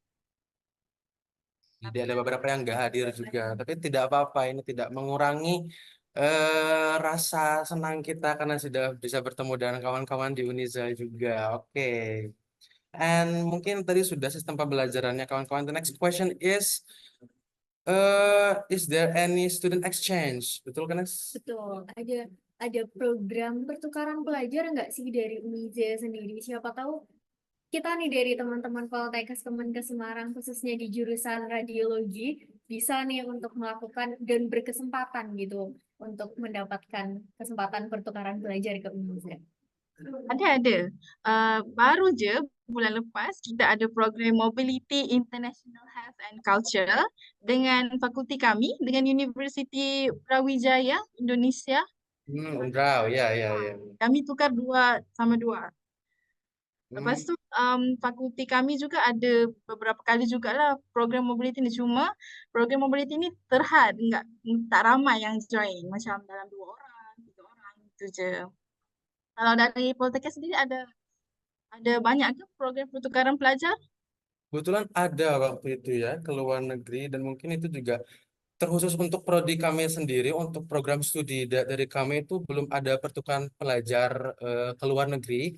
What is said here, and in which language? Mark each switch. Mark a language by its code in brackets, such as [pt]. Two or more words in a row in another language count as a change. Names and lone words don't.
[id] Jadi ada beberapa yang nggak hadir juga, tapi tidak apa-apa. Ini tidak mengurangi rasa senang kita karena sudah bisa bertemu dengan kawan-kawan di Uniza juga. Oke. And mungkin tadi sudah sistem pembelajarannya kawan-kawan. [en] The next question is there any student exchange? [id] Betul kan, Nes? Betul, ada program pertukaran pelajar nggak sih dari Uniza sendiri? Siapa tahu kita nih dari teman-teman Poltekkes Kemenkes Semarang khususnya di jurusan radiologi bisa nih untuk melakukan dan berkesempatan gitu untuk mendapatkan kesempatan pertukaran pelajar ke Uniza. [ms] Ada. Baru je bulan lepas kita ada program Mobility International Health and Culture dengan fakulti kami, dengan Universiti Brawijaya Indonesia. Undraw, ya, ya, ya. Kami tukar 2-2. Lepas tu fakulti kami juga ada beberapa kali jugalah program mobility ni. Cuma program mobility ni terhad, tak ramai yang join. Macam dalam 2 orang, 3 orang gitu je. Kalau dari Politeknik sendiri ada banyak ke program pertukaran pelajar? [id] Kebetulan ada waktu itu ya ke luar negeri dan mungkin itu juga terkhusus untuk prodi kami sendiri untuk program studi dari kami itu belum ada pertukaran pelajar ke luar negeri.